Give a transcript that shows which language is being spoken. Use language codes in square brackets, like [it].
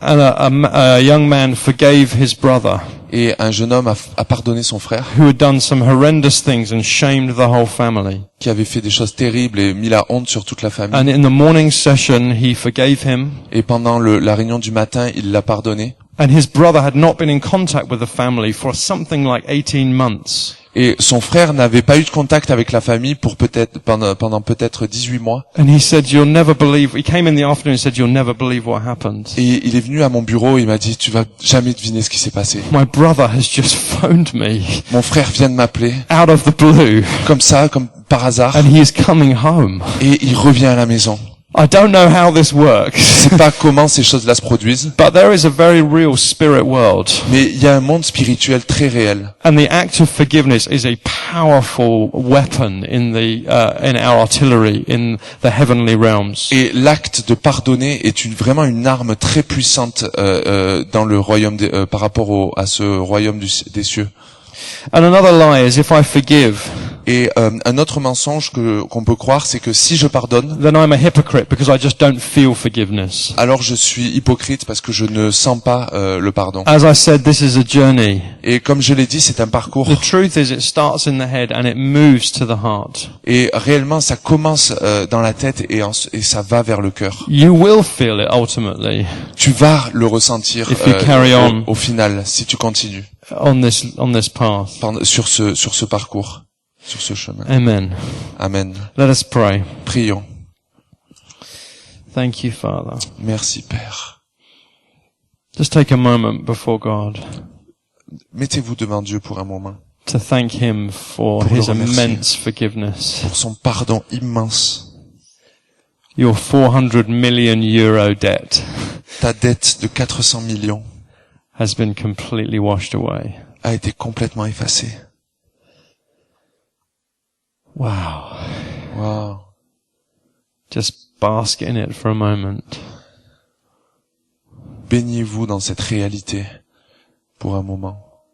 [en] and a young man forgave his brother, [fr] et un jeune homme a pardonné son frère, [en] who had done some horrendous things and shamed the whole family. [fr] qui avait fait des choses terribles et mis la honte sur toute la famille. [en] And in the morning session, he forgave him, [fr] Et pendant la réunion du matin, il l'a pardonné. [en] and his brother had not been in contact with the family for something like 18 months. [fr] Et son frère n'avait pas eu de contact avec la famille pour pendant peut-être 18 mois. [en] And he said, "You'll never believe." He came in the afternoon and said, "You'll never believe what happened. [fr] Et il est venu à mon bureau et il m'a dit, tu vas jamais deviner ce qui s'est passé. [en] My brother has just phoned me [fr] Mon frère vient de m'appeler, [en] out of the blue, [fr] comme ça, comme par hasard, [en] and he is coming home. [fr] et il revient à la maison. [en] I don't know how this works, [fr] Je sais pas comment ces choses-là se produisent, [en] but there is a very real spirit world. [fr] mais il y a un monde spirituel très réel. [en] And the act of forgiveness is a powerful weapon in our artillery in the heavenly realms. [fr] Et l'acte de pardonner est vraiment une arme très puissante dans le royaume par rapport à ce royaume des cieux. [en] And another lie is if I forgive, [fr] Et un autre mensonge qu'on peut croire, c'est que si je pardonne, [en] then I'm a hypocrite because I just don't feel forgiveness. [fr] alors je suis hypocrite parce que je ne sens pas le pardon. [en] As I said, this is a journey. [fr] Et comme je l'ai dit, c'est un parcours. [en] The truth is it starts in the head and it moves to the heart. [fr] Et réellement, ça commence dans la tête et ça va vers le cœur. [en] You will feel it ultimately [fr] Tu vas le ressentir [en] If you carry on. [fr] au final, si tu continues [en] on this path. [fr] sur ce parcours, sur ce chemin. [en] Amen. [fr] Amen. [en] Let us pray. [fr] Prions. [en] Thank you, Father. [fr] Merci, Père. [en] Just take a moment before God [fr] Mettez-vous devant Dieu pour un moment, [en] to thank Him for [fr] Pour le [en] His [fr] remercier. [en] immense forgiveness. [fr] pour son pardon immense. [en] Your 400 million euro debt [fr] Ta dette de 400 millions [en] has been completely washed away. [fr] a été complètement effacée. Wow. Wow. [en] Just bask in it for a moment. [fr] Baignez-vous dans cette réalité pour un moment.